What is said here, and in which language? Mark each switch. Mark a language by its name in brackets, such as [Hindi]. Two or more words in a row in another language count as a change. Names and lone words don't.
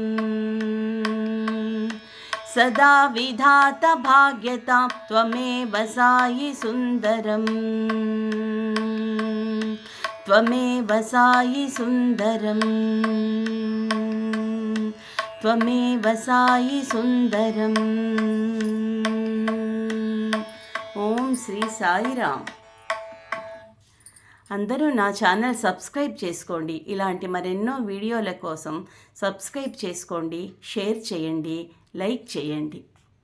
[Sanskrit] सदा विधातभाग्यतां त्वमेव साई सुन्दरम्. त्वमेव साई सुन्दरम्. त्वमेव साई सुन्दरम्. [Telugu] ఓం శ్రీ సాయిరామ్. అందరూ నా ఛానల్ సబ్స్క్రైబ్ చేసుకోండి. ఇలాంటి మరెన్నో వీడియోల కోసం సబ్స్క్రైబ్ చేసుకోండి, షేర్ చేయండి, లైక్ చేయండి.